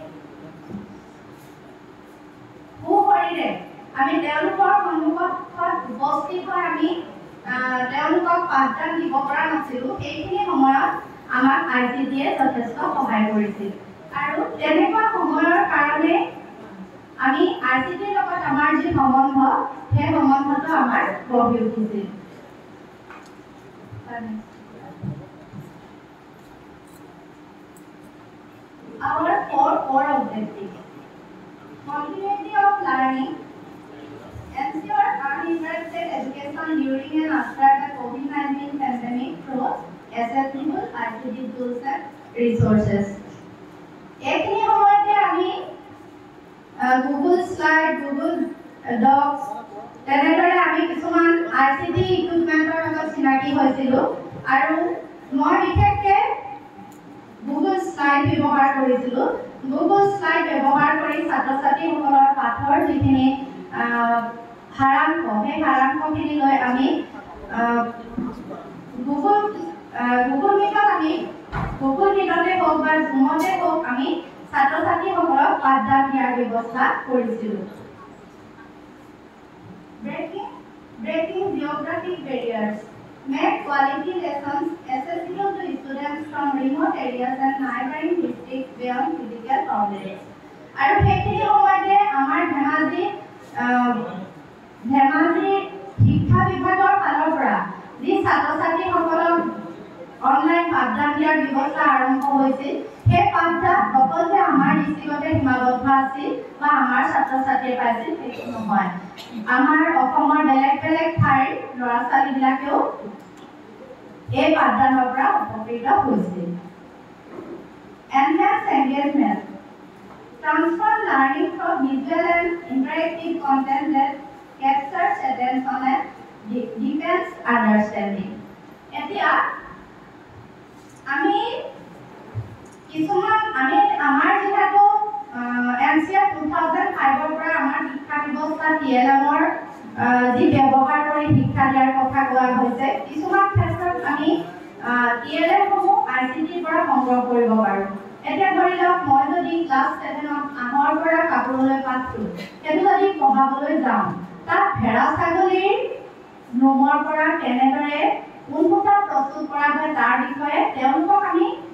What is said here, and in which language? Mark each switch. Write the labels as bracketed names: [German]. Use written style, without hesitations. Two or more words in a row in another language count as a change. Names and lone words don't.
[Assamese] সুশৰীৰে আমি তেওঁলোকৰ সন্মুখত উপস্থিত হৈ আমি তেওঁলোকক পাঠদান দিব পৰা নাছিলোঁ সেইখিনি সময়ত আমাক ICT-য়ে যথেষ্ট সহায় কৰিছিল আৰু তেনেকুৱা সময়ৰ কাৰণে আমি ICT-ৰ লগত আমাৰ যি সম্বন্ধ সেই সম্বন্ধটো আমাৰ গঢ়ি উঠিছিল [English] Our four core objectives. Continuity of learning, ensure uninterrupted education during and after the COVID-19 pandemic through accessible ICT tools and resources. [Assamese] এইখিনি সময়তে আমি Google Slide, Google Docs, তেনেদৰে আমি কিছুমান ICT ইকুইপমেন্টৰ লগত চিনাকি হৈছিলোঁ আৰু মই বিশেষকৈ Google Slide ব্যৱহাৰ কৰিছিলোঁ Google Slide ব্যৱহাৰ কৰি ছাত্ৰ-ছাত্ৰীসকলৰ পাঠৰ যিখিনি সাৰাংশ সেই সাৰাংশখিনি লৈ আমি Google Meetতে হওক বা Zoomতে হওক আমি ছাত্ৰ-ছাত্ৰীসকলক পাঠদান দিয়াৰ ব্যৱস্থা কৰিছিলোঁ [English] Breaking geographic barriers make quality lessons accessible to students from remote areas and neighboring districts beyond physical boundaries. [Assamese] আৰু সেইখিনি সময়তে আমাৰ ধেমাজি শিক্ষা বিভাগৰ ফালৰ পৰা যি ছাত্ৰ-ছাত্ৰীসকলক অনলাইন পাঠদান দিয়াৰ ব্যৱস্থা আৰম্ভ হৈছিল সেই পাঠদান অকল যে আমাৰ ডিষ্ট্ৰিক্টতে সীমাবদ্ধ আছিল বা আমাৰ ছাত্ৰ-ছাত্ৰীয়ে পাইছিল সেইটো নহয় আমাৰ অসমৰ বেলেগ বেলেগ ঠাইৰ ল'ৰা-ছোৱালীবিলাকেও এই পাঠদানৰ পৰা উপকৃত হৈছিল [English] Enhance engagement. Transform learning from visual and interactive content that captures attention and deepens understanding. [Assamese] এতিয়া আমি আমাৰ যেহেতু NCR 2005 ৰ পৰা আমাৰ শিক্ষা ব্যৱস্থা TLM-ৰ যি ব্যৱহাৰ কৰি শিক্ষা দিয়াৰ কথা কোৱা হৈছে কিছুমান ক্ষেত্ৰত আমি TLM-সমূহ ICT-ৰ পৰা সংগ্ৰহ কৰিব পাৰোঁ এতিয়া ধৰি লওক মই যদি ক্লাছ 7ত আমৰ পৰা কাপোৰলৈ পাঠটো সেইটো যদি পঢ়াবলৈ যাওঁ তাত ভেড়া ছাগলীৰ নোমৰ পৰা কেনেদৰে কোনটা প্ৰস্তুত কৰা হয় তাৰ বিষয়ে তেওঁলোকক আমি